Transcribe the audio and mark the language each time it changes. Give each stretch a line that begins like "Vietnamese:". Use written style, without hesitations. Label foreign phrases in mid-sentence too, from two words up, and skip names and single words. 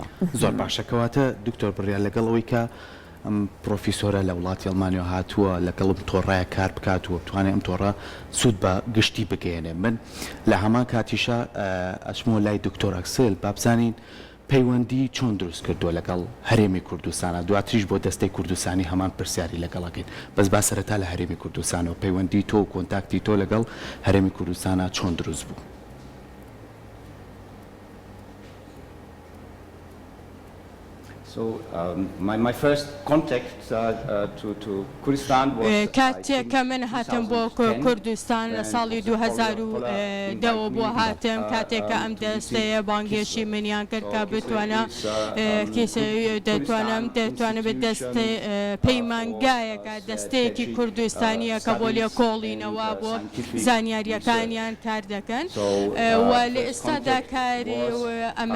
Central Kurdish: زۆر باشەکەواتە دکتۆر بڕیا لەگەڵەوەی کە ئەم پرۆفیسۆرە لە وڵاتی ئەڵمانیا هاتووە لەگەڵم تۆڕایە کار بکات و بتوانێت ئەم تۆڕە سوود بە گشتی بگەێنێ من لە هەمان کاتیشە ئەچمەوە لای دکتۆر ئەکسل بابزانین پەیوەندی چۆن دروست کردووە لەگەڵ هەرێمی کوردستانە دواتریش بۆ دەستەی کوردستانی هەمان پرسیاری لەگەڵەکەین بەس با سەرەتا لە هەرێمی کوردستانەوە پەیوەندی تۆ و کۆنتاکتی تۆ لەگەڵ هەرێمی کوردستانە چۆن دروست بوو
English: So my first contact to Kurdistan was
Central Kurdish: کاتێک کە من هاتم بۆ کوردستان لە ساڵی 2010 بۆ هاتم کاتێک کە ئەم دەستەیە بانگێشی منیان کرد کە بتوانە دەتوانم بە دەستێ پەیمانگایەکە دەستەیەکی کوردستانیە کە بۆ لێ کۆڵینەوە بۆ زانیاریەکانیان کار دەکەن و لە ئێستادا کاری ئەمە